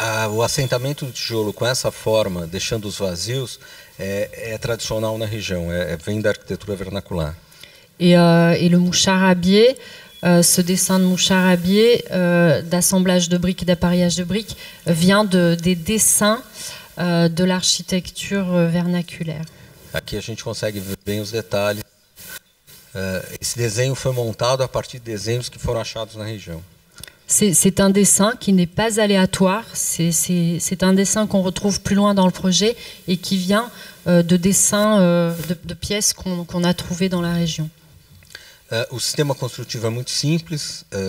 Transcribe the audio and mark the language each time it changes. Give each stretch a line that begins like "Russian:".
Portuguese: O assentamento do tijolo com essa forma, deixando os vazios, é tradicional na região, vem da arquitetura vernacular.
French: Et le moucharabier, ce dessin de moucharabier, d'assemblage de briques et d'appareillage de briques, vient des dessins de l'architecture vernaculaire.
Portuguese: Aqui a gente consegue ver bem os detalhes. Esse desenho foi montado a partir de desenhos que foram achados na região.
French: C'est un dessin qui n'est pas aléatoire, c'est un dessin qu'on retrouve plus loin dans le projet et qui vient de dessins de pièces qu'on a trouvées dans la région.
Portuguese: O sistema construtivo é muito simples.